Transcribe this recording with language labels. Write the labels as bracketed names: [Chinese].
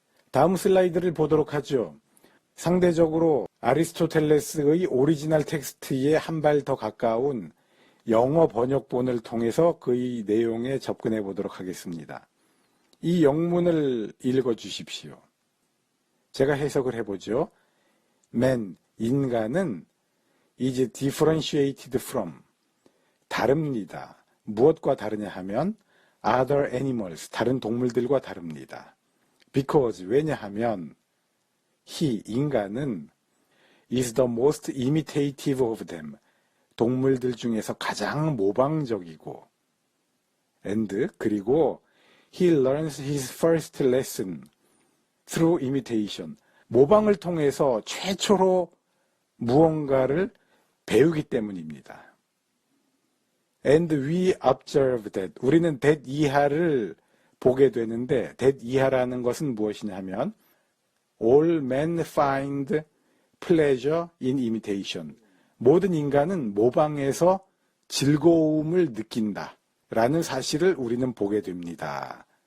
[Korean] 다음 슬라이드를 보도록 하죠. 상대적으로 아리스토텔레스의 오리지널 텍스트에 한 발 더 가까운 영어 번역본을 통해서 그의 내용에 접근해 보도록 하겠습니다. 이 영문을 읽어 주십시오. 제가 해석을 해보죠. [English] Man, [Korean] 인간은 [English] is differentiated from, [Korean] 다릅니다. 무엇과 다르냐 하면 [English] other animals, [Korean] 다른 동물들과 다릅니다. [English] Because, [Korean] 왜냐하면 [English] he, [Korean] 인간은 [English] is the most imitative of them, [Korean] 동물들 중에서 가장 모방적이고 [English] and, [Korean] 그리고 [English] he learns his first lesson through imitation, [Korean] 모방을 통해서 최초로 무언가를 배우기 때문입니다. [English] And we observe that, [Korean] 우리는 that 이하를 보게 되는데 that 이하라는 것은 무엇이냐 하면 [English] all men find pleasure in imitation, [Korean] 모든 인간은 모방에서 즐거움을 느낀다 라는 사실을 우리는 보게 됩니다.